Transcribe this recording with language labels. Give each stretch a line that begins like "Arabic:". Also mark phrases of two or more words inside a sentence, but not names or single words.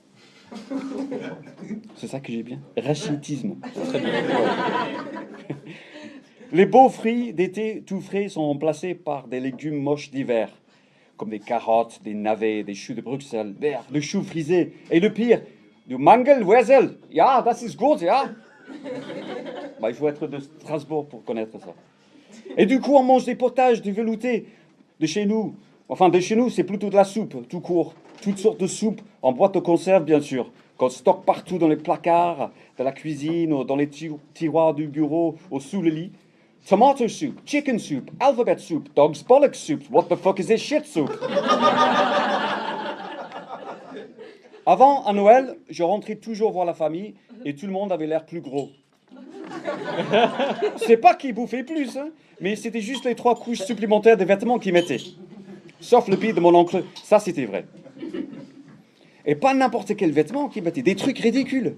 French: C'est ça que j'ai bien? Rachitisme. Très bien. Les beaux fruits d'été tout frais sont remplacés par des légumes moches d'hiver, comme des carottes, des navets, des choux de Bruxelles, des choux frisés. Et le pire,
German: du Mangelwurzel. Ja, das ist gut, ja.
French: Bah, il faut être de Strasbourg pour connaître ça. Et du coup, on mange des potages, du velouté de chez nous. Enfin, de chez nous, c'est plutôt de la soupe, tout court. Toutes sortes de soupes, en boîte de conserve, bien sûr, qu'on stocke partout dans les placards de la cuisine, ou dans les tiroirs du bureau, ou sous le lit.
English: Tomato soup, chicken soup, alphabet soup, dog's bollocks soup. What the fuck is this shit soup?
French: Avant, à Noël, je rentrais toujours voir la famille et tout le monde avait l'air plus gros. C'est pas qu'ils bouffaient plus, hein, mais c'était juste les 3 couches supplémentaires de vêtements qu'ils mettaient. Sauf le pied de mon oncle, ça c'était vrai. Et pas n'importe quel vêtement qu'ils mettaient, des trucs ridicules.